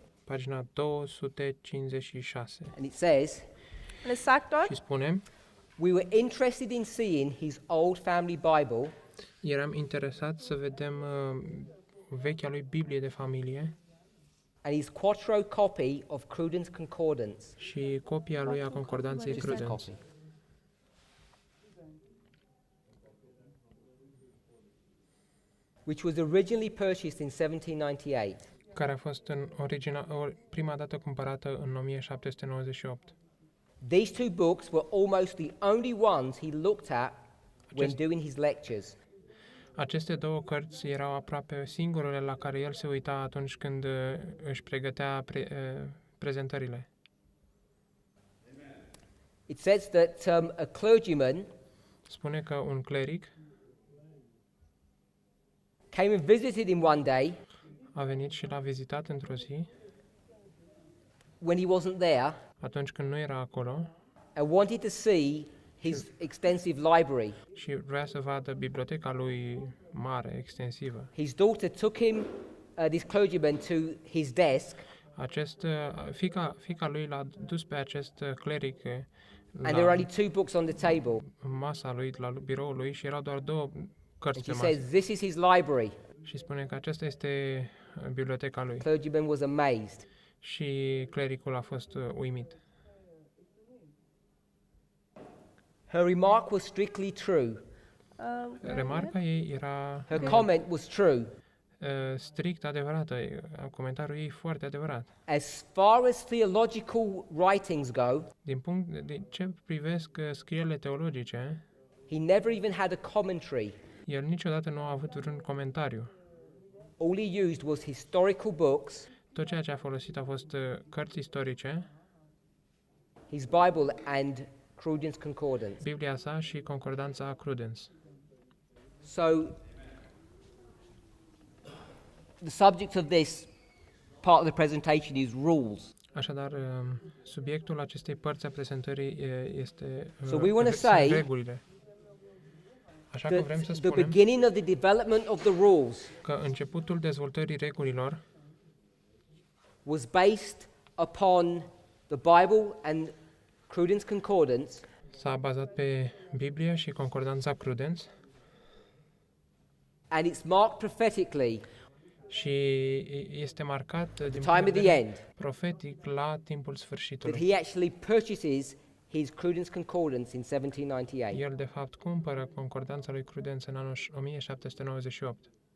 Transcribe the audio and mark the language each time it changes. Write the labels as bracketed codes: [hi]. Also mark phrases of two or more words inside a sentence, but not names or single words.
[ro] pagina 256. [en] And it says, [de] Und es sagt dort, [ro] Și spune: [en] we were interested in seeing his old family Bible [ro] eram interesat să vedem vechea lui Biblie de familie [en] and his quarto copy of Cruden's Concordance. [ro] și copia lui a concordanței [en] Just his Prudence, copy. Which was originally purchased in 1798. [ro] care a fost în prima dată cumpărată în 1798. [en] These two books were almost the only ones he looked at when [ro] Acest- [en] doing his lectures. [ro] Aceste două cărți erau aproape singurele la care el se uita atunci când își pregătea prezentările. [en] It says that a clergyman [ro] Spune că un cleric [en] came and visited him one day [ro] a venit și l-a vizitat într-o zi, [en] when he wasn't there [ro] atunci când nu era acolo, [en] and wanted to see his extensive library. [ro] și vrea să vadă biblioteca lui mare, extensivă. [en] His daughter took him, this clergyman, to his desk, [ro] Fica lui l-a dus pe acest cleric [en] and there were [ro] la [en] only two books on the table. [ro] masa lui, la biroul lui, și erau doar două cărți [en] And [ro] pe [en] she [ro] masă. [en] says, this is his library. [ro] Și spune că aceasta este biblioteca lui. [en] Clergyman was amazed. [ro] Și clericul a fost uimit. [en] Her remark was strictly true. [ro] Remarca ei era [en] Her comment was true. [ro] strict adevărată, comentariul ei foarte adevărat. [en] As far as theological writings go, [ro] Din punct de ce privesc scrierile teologice, [en] he never even had a commentary. [ro] el niciodată nu a avut vreun comentariu. [en] All he used was historical books, [ro] Tot ceea ce a folosit a fost cărți istorice, [en] his Bible and Cruden's Concordance. [ro] Biblia sa și concordanța Prudence. [en] So, the subject of this part of the presentation is rules. [ro] Așadar, subiectul acestei părți a prezentării este [en] So we wanna [ro] sunt [en] say [ro] regulile. Așa că vrem să [en] The [ro] spunem [en] beginning of the development of the rules [ro] că începutul dezvoltării regulilor [en] was based upon the Bible and Cruden's Concordance, [ro] s-a bazat pe Biblie și concordanța Prudence [en] and it's marked prophetically [ro] și este marcat din [en] time [ro] punct [en] of [ro] de [en] the [ro] vedere [en] end [ro] profetic la timpul [en] that [ro] sfârșitului. [en] he actually purchases his Cruden's Concordance in 1798. [ro] El, de fapt, cumpără concordanța lui Prudence în anul 1798.